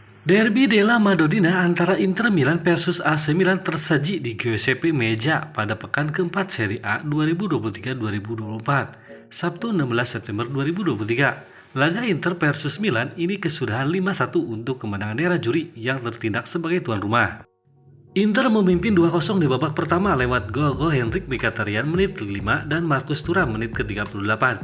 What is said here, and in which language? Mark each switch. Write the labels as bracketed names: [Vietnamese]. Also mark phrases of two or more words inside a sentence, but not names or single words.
[Indonesian] Derby della Madonnina antara Inter Milan versus AC Milan tersaji di Giuseppe Meazza pada pekan keempat Serie A 2023-2024, Sabtu 16 September 2023. Laga Inter versus Milan ini kesudahan 5-1 untuk kemenangan nerazzurri yang tertindak sebagai tuan rumah. Inter memimpin 2-0 di babak pertama lewat gol Henrik Mkhitaryan menit ke-5 dan Marcus Thuram menit ke-38.